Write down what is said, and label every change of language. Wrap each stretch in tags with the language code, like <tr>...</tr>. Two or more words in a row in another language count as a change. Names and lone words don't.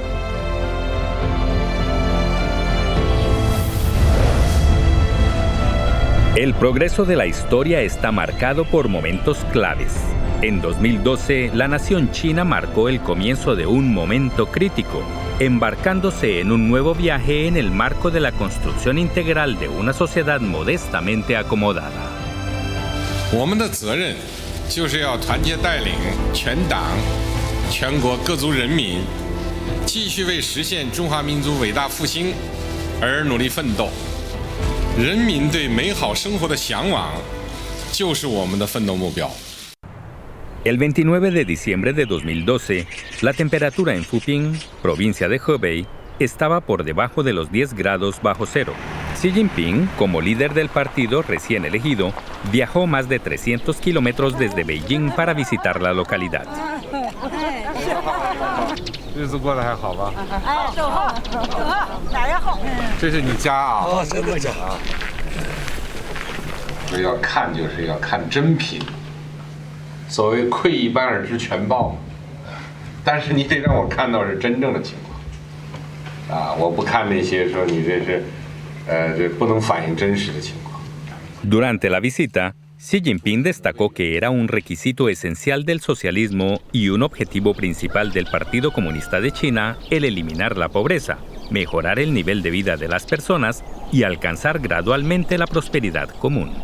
<es>El progreso de la historia está marcado por momentos claves. En 2012, la nación china marcó el comienzo de un momento crítico, embarcándose en un nuevo viaje en el marco de la construcción integral de una sociedad modestamente acomodada.</es> <zh>我们的责任就是要团结带领全党、全国各族人民，继续为实现中华民族伟大复兴而努力奋斗。人民对美好生活的向往，就是我们的奋斗目标。</zh> <es>El 29 de diciembre de 2012, la temperatura en Fuping, provincia de Hebei, estaba por debajo de los 10 grados bajo cero. Xi Jinping, como líder del partido recién elegido, viajó más de 300 kilómetros desde Beijing para visitar la localidad.</es> <zh>日子过得还好吧？走后，哪样好？这是你家啊？哦，是我家啊。要看就是要看真品，所谓窥一斑而知全豹嘛。但是你得让我看到是真正的情况，啊，我不看那些说你这是，这不能反映真实的情况。</zh> <es>Durante la visita, Xi Jinping destacó que era un requisito esencial del socialismo y un objetivo principal del Partido Comunista de China el eliminar la pobreza, mejorar el nivel de vida de las personas y alcanzar gradualmente la prosperidad común.</es>